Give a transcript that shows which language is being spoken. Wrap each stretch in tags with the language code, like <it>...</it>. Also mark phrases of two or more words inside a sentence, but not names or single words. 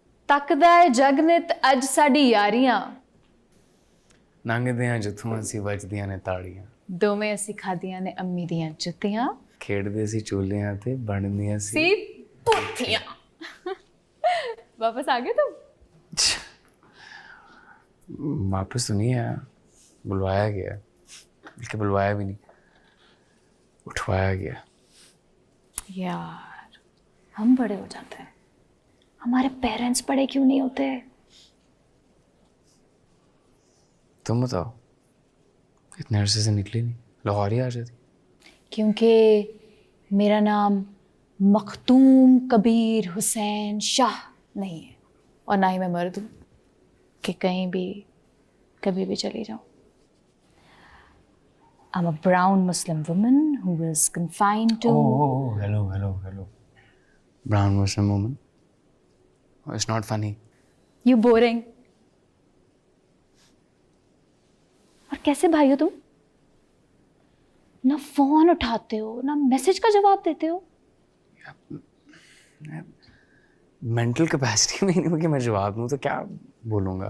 <pa>ਤਕਦਾ ਹੈ ਜਗਨਿਤ ਅੱਜ ਸਾਡੀ ਯਾਰੀਆਂ ਲੰਘਦਿਆਂ ਜਿੱਥੋਂ ਅਸੀਂ ਵੱਜਦੀਆਂ ਨੇ ਤਾੜੀਆਂ ਦੋਵੇਂ ਅਸੀਂ ਖਾਧੀਆਂ ਨੇ ਅੰਮੀ ਦੀਆਂ ਜੁੱਤੀਆਂ ਖੇਡਦੇ ਸੀ ਚੋਲਿਆਂ ਤੇ ਬਣਦੀਆਂ ਸੀ ਸੀ ਪੁੱਠੀਆਂ</pa> <hi>वापस आ गए तुम वापस तो नहीं आया बुलवाया गया बल्कि बुलवाया भी नहीं उठवाया गया यार हम बड़े हो जाते हैं हमारे पेरेंट्स बड़े क्यों नहीं होते तुम बताओ इतने अरसे से निकली नहीं लाहौर ही आ जाती क्योंकि मेरा नाम मखतूम कबीर हुसैन शाह नहीं है और ना ही मैं मर्द हूँ कि कहीं भी कभी भी चली जाऊँ</hi> <en>I'm a brown Muslim woman who is confined to</en> <hi>hello brown Muslim woman oh, it's not funny</hi> <en>you boring</en> <hi>और कैसे भाई हो तुम ना फोन उठाते हो ना मैसेज का जवाब देते हो</hi> <en>mental capacity</en> <hi>में ही नहीं कि मैं जवाब दूं तो क्या बोलूँगा</hi>